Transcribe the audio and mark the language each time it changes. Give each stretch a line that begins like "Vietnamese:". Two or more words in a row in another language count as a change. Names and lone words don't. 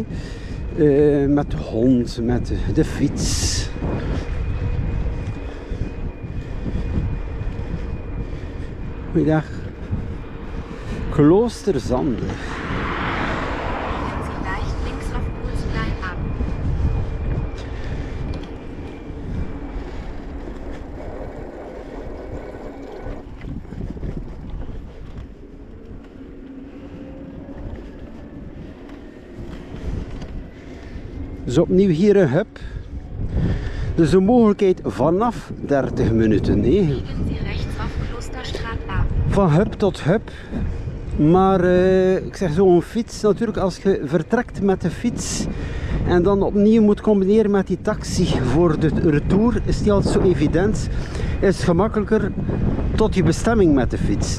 Dutch: Met de hond, met de fiets. Goeiedag. Kloosterzande.
German: Biegen Sie leicht links auf Kurzlein ab.
Dutch: Dus opnieuw hier een hub. Dus de mogelijkheid vanaf 30 minuten. Hè.
German: Biegen Sie rechts auf Klosterstraat ab.
Dutch: Van hub tot hub. Maar ik zeg zo'n fiets, natuurlijk als je vertrekt met de fiets en dan opnieuw moet combineren met die taxi voor de retour, is die altijd zo evident. Is het gemakkelijker tot je bestemming met de fiets.